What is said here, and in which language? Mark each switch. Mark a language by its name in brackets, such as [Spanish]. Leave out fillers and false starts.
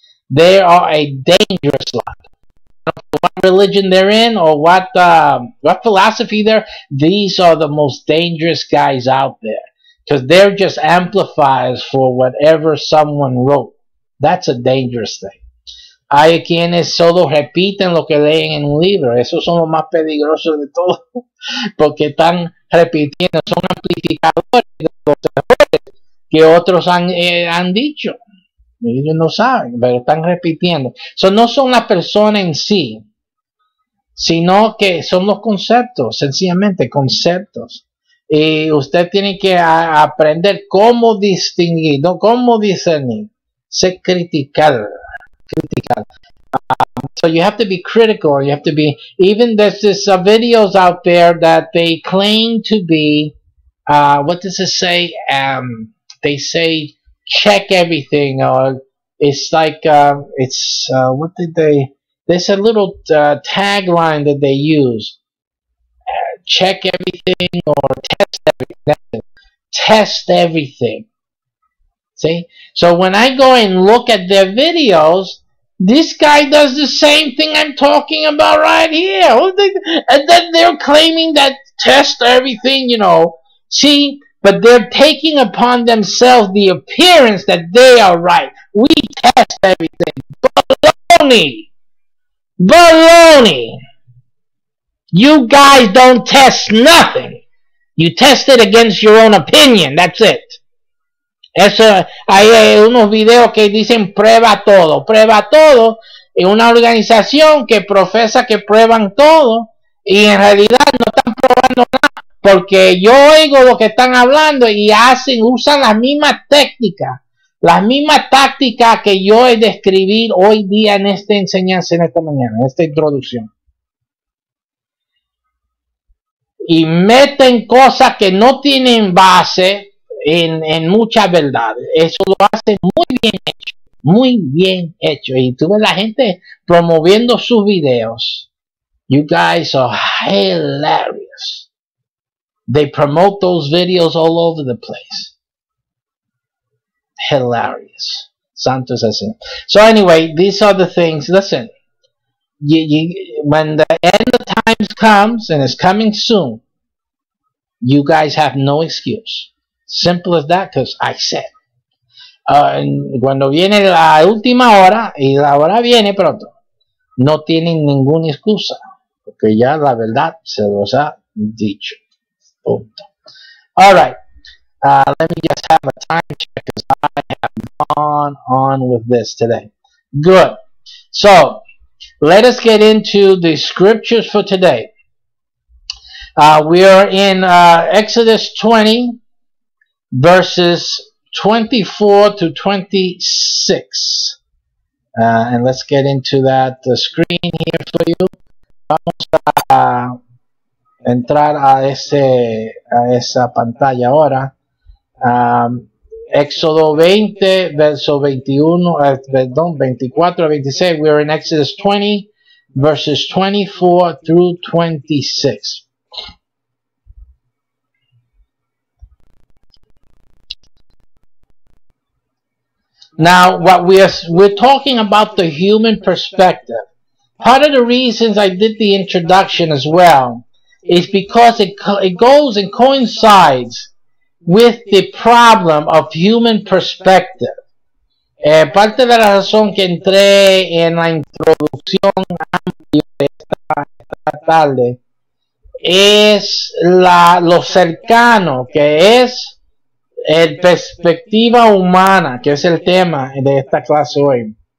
[English] They are a dangerous lot. What religion they're in or what philosophy they're, these are the most dangerous guys out there. Because they're just amplifiers for whatever someone wrote. That's a dangerous thing. [Spanish] Hay quienes solo repiten lo que leen en un libro. Esos son los más peligrosos de todos. Porque están repitiendo, son amplificadores de los errores que otros han dicho. Ellos no saben, pero están repitiendo. No son la persona en sí, sino que son los conceptos, sencillamente conceptos. Y usted tiene que aprender cómo distinguir, no cómo discernir, sé criticar. [English] So you have to be critical. You have to be, even there's this videos out there that they claim to be, what does it say? They say check everything, or it's like, what did they, there's a little tagline that they use. Check everything or test everything. Test everything. See? So when I go and look at their videos, this guy does the same thing I'm talking about right here. And then they're claiming that test everything, you know. See? But they're taking upon themselves the appearance that they are right. We test everything. Baloney. Baloney. You guys don't test nothing. You test it against your own opinion. That's it. [Spanish] Eso, hay unos videos que dicen prueba todo. Prueba todo. Es una organización que profesa que prueban todo. Y en realidad no están probando nada. Porque yo oigo lo que están hablando y usan las mismas técnicas Las mismas tácticas que yo he de escribir hoy día en esta enseñanza, en esta mañana, en esta introducción. Y meten cosas que no tienen base en muchas verdades. Eso lo hace muy bien hecho. Muy bien hecho. Y tú ves la gente promoviendo sus videos. [English] You guys are hilarious. They promote those videos all over the place. Hilarious. [Spanish] Santos así. [English] So anyway, these are the things. Listen, when the end of times comes, and it's coming soon, you guys have no excuse. Simple as that, because I said. [Spanish] Cuando viene la última hora, y la hora viene pronto, no tienen ninguna excusa, porque ya la verdad se los ha dicho. Punto. [English] All right. Let me just have a time check because I have gone on with this today. Good. So, let us get into the scriptures for today. We are in Exodus 20, verses 24 to 26. And let's get into that screen here for you. [Spanish] Vamos a entrar a esa pantalla ahora. Éxodo 20, verso 21, perdón, 24 a 26. [English] We are in Exodus 20, verses 24 through 26. Now, what we're talking about the human perspective. Part of the reasons I did the introduction as well is because it goes and coincides with the problem of human perspective. [Spanish] Parte de la razón que entré en la introducción amplia de esta tarde es lo cercano que es la perspectiva humana, que es el tema de esta clase hoy.